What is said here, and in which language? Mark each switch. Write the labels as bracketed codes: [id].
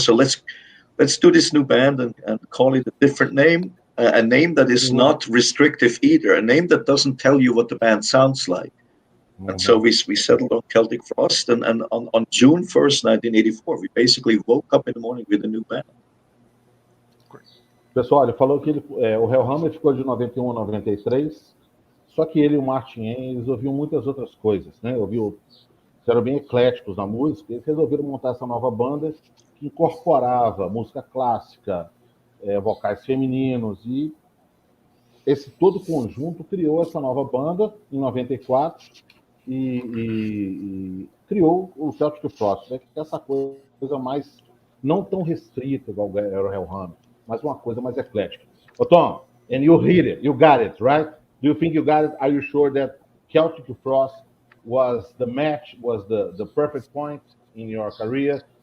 [en] So let's do this new band and call it a different name. A name that is not restrictive either, a name that doesn't tell you what the band sounds like. And so we settled on Celtic Frost, and on June 1st, 1984, we basically woke up in the morning with a new band. [pt] Pessoal, ele falou que o Hellhammer ficou de 91 a 93, só que ele e o Martin Ain, eles ouviam muitas outras coisas, né? Eram bem ecléticos na música, eles resolveram montar essa nova banda que incorporava música clássica, vocais femininos, e esse todo conjunto criou essa nova banda em 94 e criou o Celtic Frost, né, que é essa coisa mais não tão restrita igual era o Hellhammer, mas uma coisa mais eclética. [en] Oh, Tom, and you hit it, you got it, right? Do you think you got it? Are you sure that Celtic Frost was the match, was the perfect point in your career?